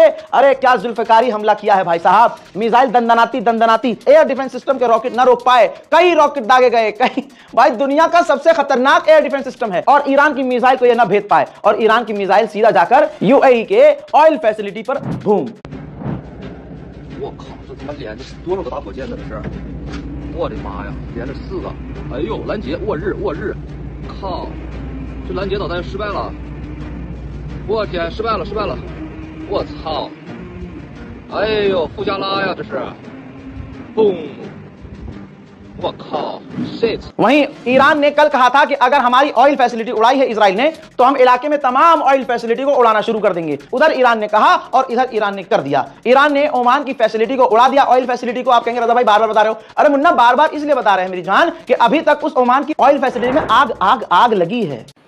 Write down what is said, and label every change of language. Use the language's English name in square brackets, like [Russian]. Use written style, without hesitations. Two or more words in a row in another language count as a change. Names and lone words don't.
[Hindi] अरे क्या जुल्फिकारी हमला किया है भाई साहब। मिसाइल दंदनाती [English] air defense system [Hindi] के रॉकेट ना रोक पाए, कई रॉकेट दागे गए, कई। भाई दुनिया का सबसे खतरनाक [English] air defense system [Hindi] है, और ईरान की मिसाइल को यह ना भेद पाए, और ईरान की मिसाइल सीधा जाकर यूएई के [English] oil facility [Hindi] पर बूम। [Chinese] 我靠，这他妈连着多少个大火箭在这是？我的妈呀，连着4个！哎呦，拦截，握日！靠，这拦截导弹失败了！我天，失败了！我操！哎呦，富加拉呀，这是！嘣！我靠，这次 [Hindi] वहीं ईरान ने कल कहा था कि अगर हमारी [English] oil facility [Hindi] उड़ाई है इजराइल ने तो हम इलाके में तमाम [English] oil facility [Hindi] को उड़ाना शुरू कर देंगे। उधर ईरान ने कहा और इधर ईरान ने कर दिया। ईरान ने ओमान की फैसिलिटी को उड़ा दिया, [English] oil facility [Hindi] को। आप कहेंगे रजा भाई बार बार बता रहे हो। अरे मुन्ना बार बार इसलिए बता रहे हैं मेरी जान कि अभी तक उस ओमान की [English] oil facility [Hindi] में आग आग आग लगी है।